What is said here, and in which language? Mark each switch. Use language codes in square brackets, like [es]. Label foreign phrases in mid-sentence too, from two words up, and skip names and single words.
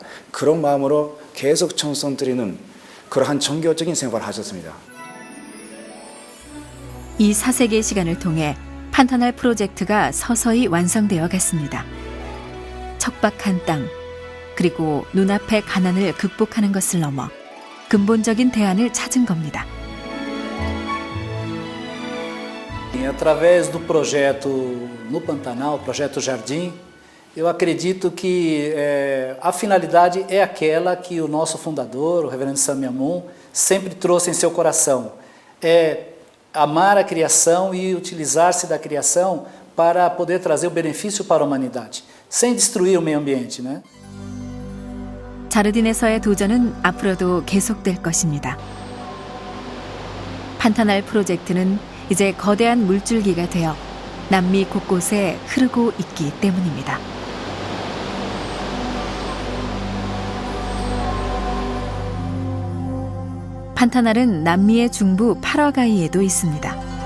[ko] 그런 마음으로 계속 청son 드리는 그러한 종교적인 생활을 하셨습니다. 이 4세기의 시간을 통해 판타날 프로젝트가 서서히 완성되어 갔습니다. 척박한 땅, 그리고 눈앞의 가난을 극복하는 것을 넘어 근본적인 대안을 찾은 겁니다. [pt] Através do projeto no Pantanal, o projeto Jardim, eu acredito que a finalidade é aquela que o nosso fundador, o reverendo Sammy Amun, sempre trouxe em seu coração. É amar a criação e utilizar-se da criação para poder trazer o benefício para a humanidade, sem destruir o meio ambiente, né? [ko] 자르딘에서의 도전은 앞으로도 계속될 것입니다. 판타날 프로젝트는 이제 거대한 물줄기가 되어 남미 곳곳에 흐르고 있기 때문입니다. 판타날은 남미의 중부 파라과이에도 있습니다.